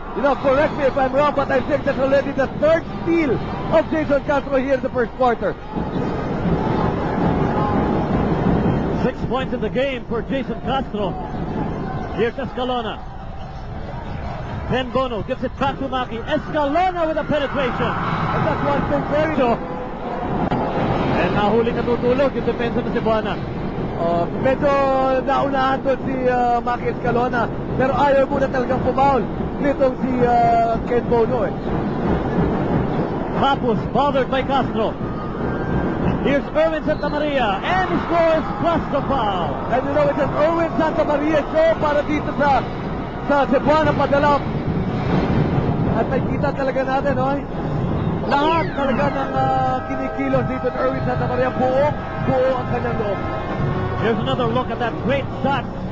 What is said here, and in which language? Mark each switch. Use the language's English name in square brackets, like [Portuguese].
[English] You know, correct me if I'm wrong, but I think that's already the third steal of Jason Castro here in the first quarter. 6 points in the game for Jason Castro. Here's Escalona. Then Bono gives it back to Maki. Escalona with a penetration. And that's one thing very good. [Filipino] And nahuli natutulog yung depensa ng Cebuana. Medyo naunahan doon si Maki Escalona, pero ayaw muna talagang pumaul nitong si Ken Bono eh. [English] Capus bothered by Castro. Here's Erwin Santa Maria, and he scores plus the foul. And you know, it's an Erwin Santa Maria show [Filipino] para dito sa [English] Cebuana Padalap. [Filipino] At nakikita talaga natin, no? Lahat talaga ng kinikilos dito ng Erwin Santa Maria, buo ang kanyang loob. [English] Here's another look at that great shot.